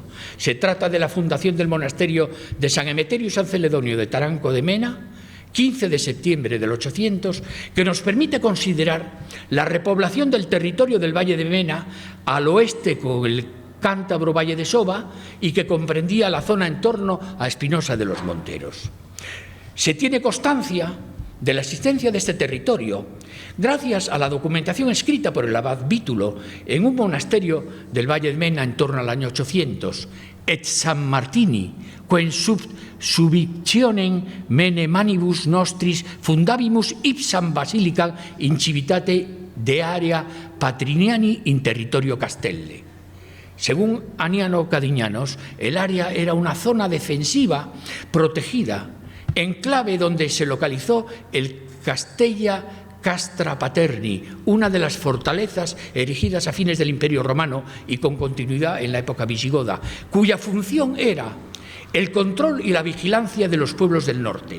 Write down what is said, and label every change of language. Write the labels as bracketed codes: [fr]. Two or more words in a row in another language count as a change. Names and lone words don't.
[es] Se trata de la fundación del monasterio de San Emeterio y San Celedonio de Taranco de Mena, 15 de septiembre del 800, que nos permite considerar la repoblación del territorio del Valle de Mena al oeste con el cántabro Valle de Soba y que comprendía la zona en torno a Espinosa de los Monteros. Se tiene constancia de la existencia de este territorio gracias a la documentación escrita por el abad Vítulo en un monasterio del Valle de Mena en torno al año 800, [la] et San Martini, quem subictionem mene manibus nostris fundabimus ipsam basilica in civitate de area patriniani in territorio Castelle. [es] Según Aniano Cadiñanos, el área era una zona defensiva protegida, enclave donde se localizó el Castella Castra Paterni, una de las fortalezas erigidas a fines del Imperio Romano y con continuidad en la época visigoda, cuya función era el control y la vigilancia de los pueblos del norte.